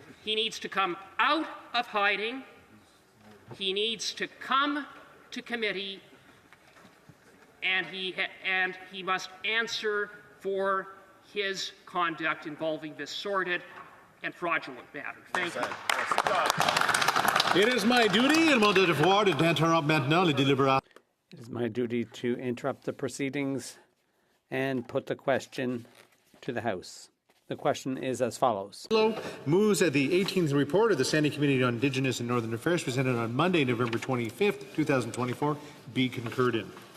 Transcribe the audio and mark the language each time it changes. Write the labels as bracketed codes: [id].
[en] He needs to come out of hiding. He needs to come to committee, and he must answer for his conduct involving this sordid and fraudulent matter. Thank you. It is my duty and [fr] mon devoir d'interrompre maintenant les délibérations. [en] It is my duty to interrupt the proceedings and put the question to the House. The question is as follows. Moves that the 18th report of the Standing Committee on Indigenous and Northern Affairs presented on Monday, November 25th, 2024, be concurred in.